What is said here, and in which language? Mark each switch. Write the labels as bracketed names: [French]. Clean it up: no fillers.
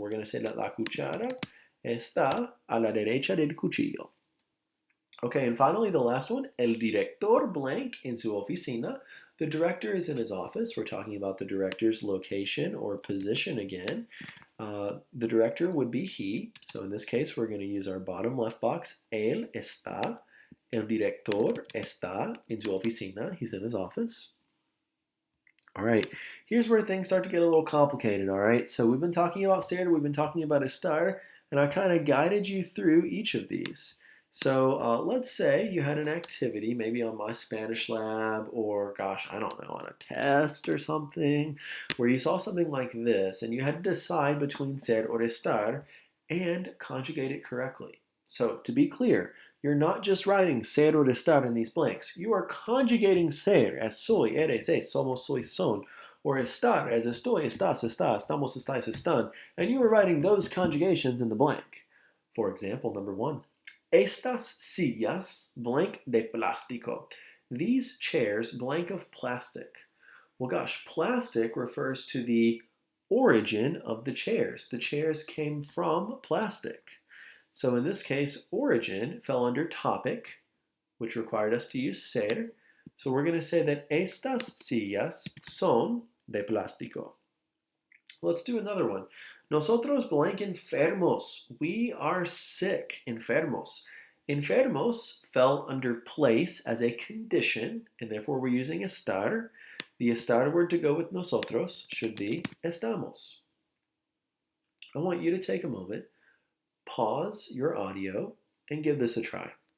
[English] So we're going to say that [Spanish] la cuchara está a la derecha del cuchillo. [English] Okay, and finally the last one, [Spanish] el director blank en su oficina. [English] The director is in his office. We're talking about the director's location or position again. The director would be he. So in this case, we're going to use our bottom left box. [Spanish] Él está, el director está en su oficina. [English] He's in his office. All right, here's where things start to get a little complicated, all right? So we've been talking about ser, we've been talking about estar, and I kind of guided you through each of these. So let's say you had an activity, maybe on My Spanish Lab, or gosh, I don't know, on a test or something, where you saw something like this, and you had to decide between ser or estar and conjugate it correctly. So to be clear, you're not just writing ser or estar in these blanks. You are conjugating ser as [Spanish] soy, eres, es, somos, soy, son, [English] or estar as [Spanish] estoy, estás, estás, estamos, estáis, están, [English] and you are writing those conjugations in the blank. For example, number 1. [Spanish] Estas sillas blank de plástico. [English] These chairs blank of plastic. Well, gosh, plastic refers to the origin of the chairs. The chairs came from plastic. So in this case, origin fell under topic, which required us to use ser. So we're going to say that [Spanish] estas sillas son de plástico. [English] Let's do another one. [Spanish] Nosotros blank enfermos. [English] We are sick, enfermos. Enfermos fell under place as a condition, and therefore we're using estar. The estar word to go with nosotros should be estamos. I want you to take a moment, pause your audio, and give this a try.